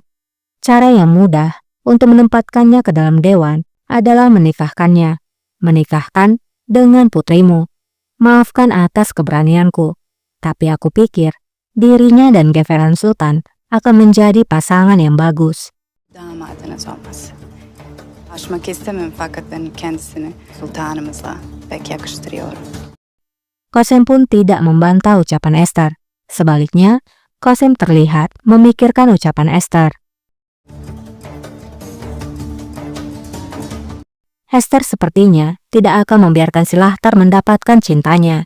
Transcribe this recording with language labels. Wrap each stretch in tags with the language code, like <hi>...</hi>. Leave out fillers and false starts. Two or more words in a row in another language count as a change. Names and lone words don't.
<id>Cara yang mudah untuk menempatkannya ke dalam dewan adalah menikahkannya. Menikahkan dengan putrimu. Maafkan atas keberanianku. Tapi aku pikir, dirinya dan Geveran Sultan akan menjadi pasangan yang bagus.</id> <tr>damadınız olması. Aşmak istemem fakat ben kendisini sultanımızla pek yakıştırıyorum.</tr> <id>Kosem pun tidak membantah ucapan Esther. Sebaliknya, Kosem terlihat memikirkan ucapan Esther. Esther sepertinya tidak akan membiarkan Silahtar mendapatkan cintanya.</id>